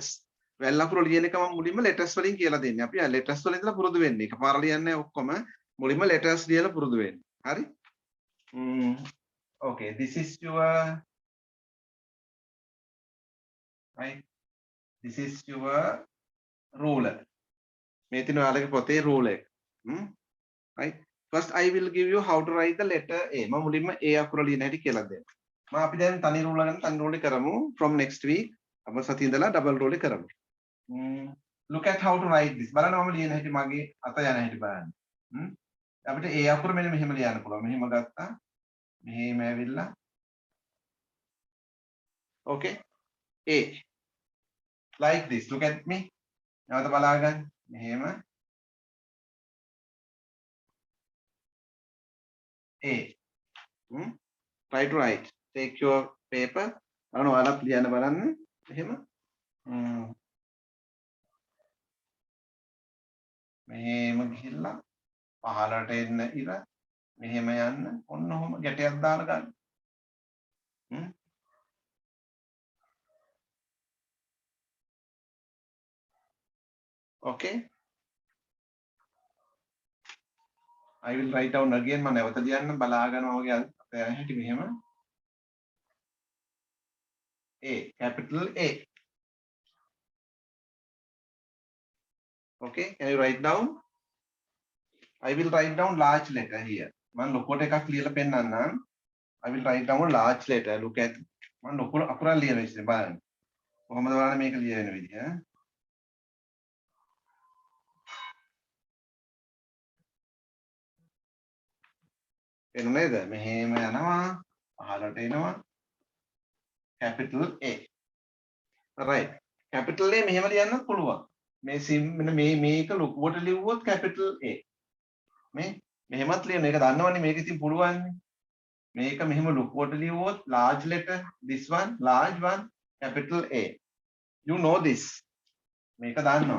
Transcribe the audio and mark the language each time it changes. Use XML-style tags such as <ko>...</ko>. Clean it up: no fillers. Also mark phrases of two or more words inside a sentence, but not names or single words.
<si>වැල්ලකුරු ලියන එක මම මුලින්ම letters වලින් කියලා දෙන්නේ. අපි letters වලින් ඉඳලා පුරුදු වෙන්නේ. එකපාර ලියන්නේ ඔක්කොම මුලින්ම letters ලියලා පුරුදු වෙන්න. හරි?</si> <en>Okay, this is your right. This is your ruler.</en> <si>මේතින ඔයාලගේ පොතේ rule එක.</si> <en>Right? First I will give you how to write the letter A.</en> <si>මම මුලින්ම A අකුර ලියන හැටි කියලා දෙන්න. අපි දැන් තනි rule ගන්න තනි rule කරමු.</si> <en>From next week</en> <si>අප සතිය ඉඳලා</si> <en>double rule</en> <si>කරමු.</si> <en>Look at how to write this.</en> <si>බලන්න මම ලියන හැටි මගේ අත යන හැටි බලන්න. අපිට A අකුර මෙන්න මෙහෙම ලියන්න පුළුවන්. මෙහෙම ගත්තා. මෙහෙම ඇවිල්ලා.</si> <en>Okay. A. Like this. Look at me.</en> <si>නැවත බලා ගන්න. මෙහෙම.</si> <en>A. Try to write. Take your paper.</en> <si>බලන්න ඔයාලත් ලියන්න බලන්න. මෙහෙම. මෙහෙම ගිහිල්ලා පහළට එන්න ඉර. මෙහෙම යන්න. ඔන්න ඔහොම ගැටයක් දාලා ගන්න. Okay.</si> <en>I will write down again.</en> <si>මම නැවත ලියන්න බලා ගන්නවා වගේ අපේ හැටි මෙහෙම.</si> <en>A, capital A. Okay, can you write down? I will write down large letter here.</en> <si>මම ලොකුවට එකක් ලියලා පෙන්නන්නම්.</si> <en>I will write down a large letter. Look at.</en> <si>මම ලොකු අකුරක් ලියන විදිහ බලන්න. කොහොමද බලන්න මේක ලියන විදිහ. එන්නේද? මෙහෙම යනවා. පහළට එනවා.</si> <en>Capital A. Right. Capital A</en> <si>මෙහෙම ලියන්නත් පුළුවන්. මෙන්න මේක ලොකුවට ලිව්වොත්</si> <en>capital A.</en> <si>මෙහෙමත් ලියන එක දන්නවනේ මේක ඉතින් පුළුවන්. මේක මෙහෙම ලොකුවට ලිව්වොත්</si> <en>large letter, this one large one, capital A. You know this.</en> <si>මේක දන්නවා.</si>